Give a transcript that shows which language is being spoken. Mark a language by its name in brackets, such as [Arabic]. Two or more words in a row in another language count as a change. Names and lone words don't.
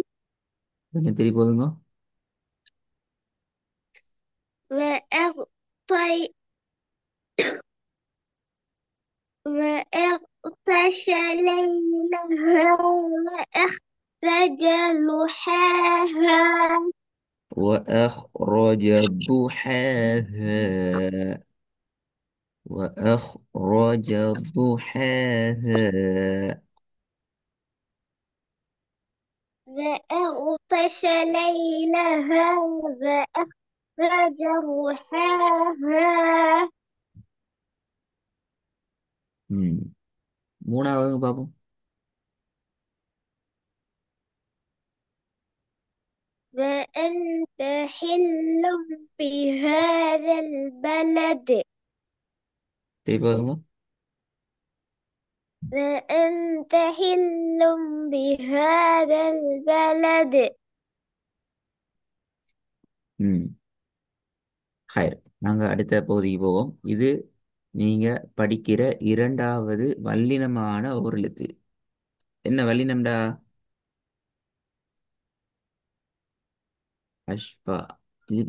[Tamil] கொஞ்சம் திருப்பி போதுங்க. [Arabic] وأغطي وأغطش ليلها وأخرج ضحاها. وأخرج ضحاها. وأخرج ضحاها. وأغطش ليلها وأخرج ضحاها. [Tamil] ம். மூணாவது பார்ப்போம். [Arabic] وأنت حل بهذا البلد. [Tamil] திருப்பி பாருங்க. [Arabic] وأنت حل بهذا البلد. [Tamil] ம். ஹயர். நாங்க அடுத்த பகுதிக்கு போவோம். இது நீங்க படிக்கிற இரண்டாவது வல்லினமான ஒரு எழுத்து. என்ன வல்லினம்டா? அஷ்பா. இதுக்கு